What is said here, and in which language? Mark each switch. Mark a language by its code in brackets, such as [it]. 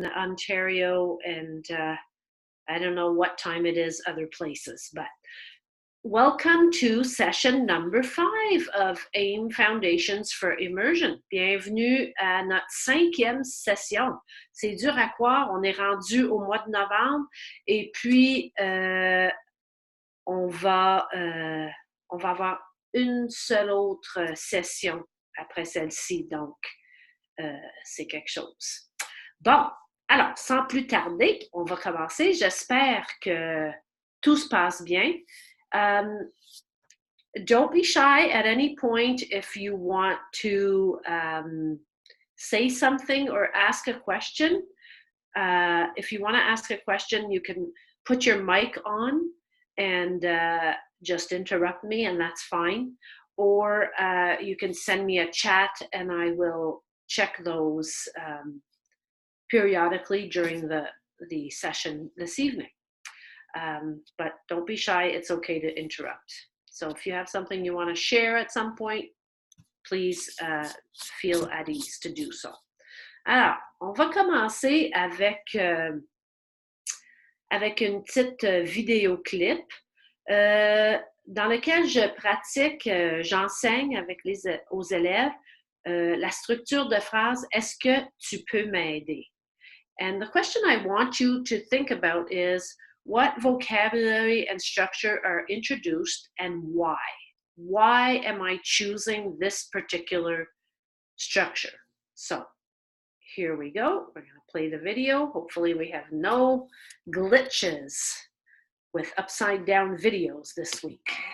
[en] Ontario, and I don't know what time it is other places, but welcome to session number 5 of AIM Foundations for Immersion. [fr] Bienvenue à notre 5e session. C'est dur à croire, on est rendu au mois de novembre et puis on va avoir une seule autre session après celle-ci, donc c'est quelque chose. Bon, alors, sans plus tarder, on va commencer. J'espère que tout se passe bien. [en] Don't be shy at any point if you want to say something or ask a question. If you want to ask a question, you can put your mic on and just interrupt me, and that's fine. Or you can send me a chat, and I will check those periodically during the session this evening. But don't be shy, it's okay to interrupt. So if you have something you want to share at some point, please feel at ease to do so. [fr] Alors, on va commencer avec une petite vidéoclip dans lequel je pratique, j'enseigne avec aux élèves la structure de phrase « Est-ce que tu peux m'aider? » [en] And the question I want you to think about is, what vocabulary and structure are introduced and why? Why am I choosing this particular structure? So here we go. We're going to play the video. Hopefully we have no glitches with upside down videos this week.